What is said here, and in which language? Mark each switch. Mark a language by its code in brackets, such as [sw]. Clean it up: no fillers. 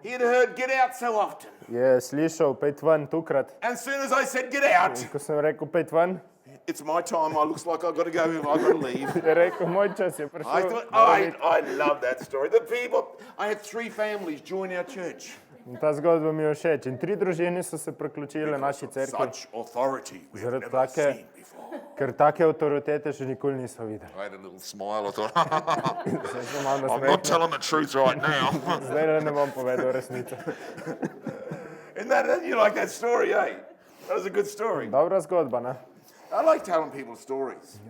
[en] he had heard get out so often. [sl] je slišal, pejt ven tukrat. [en] And as soon as I said get out, [sl] In ko sem rekel, pejt ven, [en] it's my time. I looks like I've got to go. I've got to leave. [sl] je rekel, moj čas je [en] I [sl] prišel. [en] thought, I love that story. The people, I had 3 families join our church. [sl] In ta zgodba mi je všeč. In 3 družine so se priključile naši cerkvi, [en] Such authority we have [sl] Zaradi [en] never [sl] take- [en] seen before. [sl] ker take avtoritete še nikoli niso videli. [en] I had a little smile. I thought, [sl] Zdaj sem malo [en] I'm not [sl] nasmehnil. [en] telling the truth right now. [sl] Zdaj le ne bom povedal resnice. [en] And you like that story, eh? That was a good story. [sl] Dobra zgodba, ne? [en] I like telling people stories